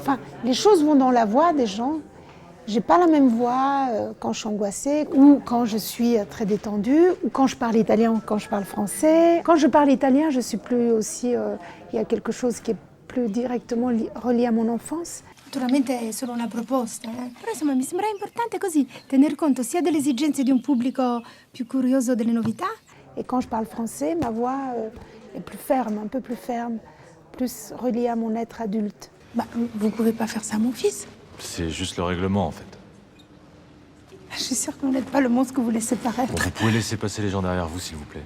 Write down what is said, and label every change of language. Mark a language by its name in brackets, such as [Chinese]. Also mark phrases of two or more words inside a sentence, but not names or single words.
[French] Enfin, les choses vont dans la voix des gens. J'ai pas la même voix quand je suis angoissée ou quand je suis très détendue ou quand je parle italien ou quand je parle français. Quand je parle italien, je suis plus aussi... il y a quelque chose qui est plus directement relié à mon enfance. [Italian] Naturalmente è solo una proposta, però insomma mi sembra importante così tener conto sia delle esigenze di un pubblico più curioso delle novità. [French] Et quand je parle français, ma voix est plus ferme, un peu plus ferme, plus reliée à mon être adulte. Bah, vous pouvez pas faire ça à mon fils. C'est juste le règlement, en fait. Je suis sûre que vous n'êtes pas le monstre que vous laissez paraître. Bon, vous pouvez laisser passer les gens derrière vous, s'il vous plaît.